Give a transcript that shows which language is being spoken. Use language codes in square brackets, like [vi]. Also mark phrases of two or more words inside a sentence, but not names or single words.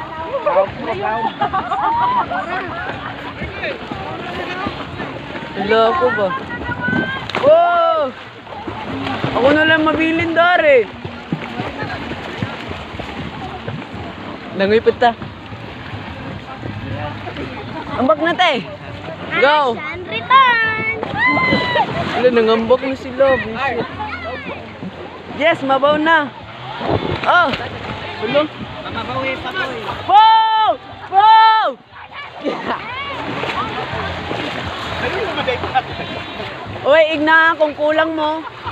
[ceb] Ala, ako ba? Oh! Ako na lang mabilin dari. Langoy ta. Ambak na te. Go! [en] And return! [ceb] Ala, nangambak na sila. Bullshit. Yes, mabaw na. [en] Oh! Hello? [ceb] Mabawi. Wow! Wow! Uy, igna kung kulang mo.